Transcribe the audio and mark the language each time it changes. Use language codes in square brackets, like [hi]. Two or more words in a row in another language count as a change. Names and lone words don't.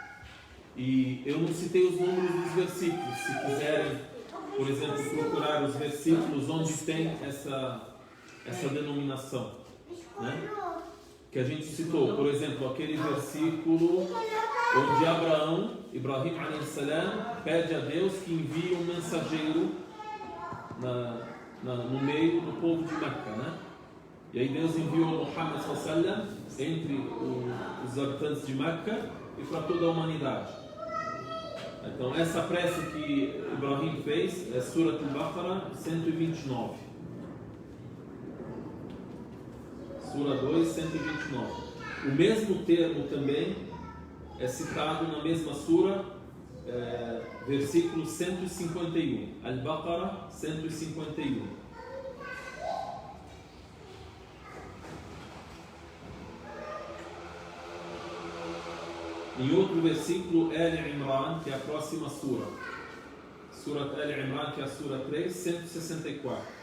[pt] E eu não citei os números dos versículos. Se quiserem, por exemplo, procurar os versículos onde tem essa denominação, né? Que a gente citou, por exemplo, aquele versículo onde Ibrahim [ar] عليه السلام, [pt] pede a Deus que envie um mensageiro no meio do povo de Meca, né? E aí Deus enviou Muhammad [ar] صلى الله عليه وسلم [pt] entre os habitantes de Meca e para toda a humanidade. Então essa prece que Ibrahim fez é Surat al-Baqarah 129. Sura 2, 129. O mesmo termo também é citado na mesma sura, versículo 151. Al-Baqarah 151. Em outro versículo, Al-Imran, que é a próxima sura. Surat Al-Imran, que é a sura 3, 164.